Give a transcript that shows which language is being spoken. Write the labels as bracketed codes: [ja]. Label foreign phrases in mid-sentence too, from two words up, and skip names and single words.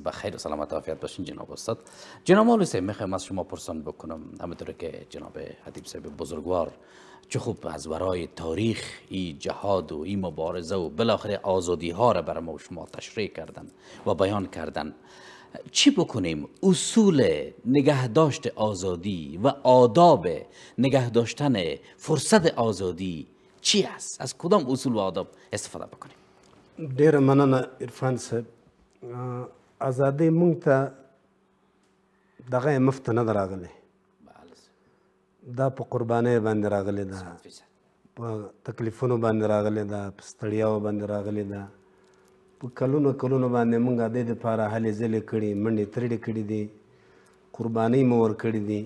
[fa] به خیر و سلامت و عافیت باشین جناب استاد. جناب مولوی صاحب، میخوایم از شما پرسان بکنم، همونطور که جناب ادیب صاحب بزرگوار چه خوب از ورای تاریخ این جهاد و این مبارزه و بالاخره آزادی ها را برای ما و شما تشریح کردن و بیان کردن، چی بکنیم؟ اصول نگهداشت آزادی و آداب نگهداشتن فرصت آزادی چی است؟ از کدام اصول و آداب استفاده بکنیم؟ [ps] ډېره مننه عرفان صاحب. ازادي مونږ ته دغه یې مفته نه ده راغلې، دا په قربانۍ باندې راغلې ده، په تکلیفونو باندې راغلې ده، په ستړیاو باندې راغلې ده، په کلونو کلونو باندې مونږ د دې دپاره هلې ځلې کړي، منډې ترړې کړي دي، قربانۍ مو ورکړي دي.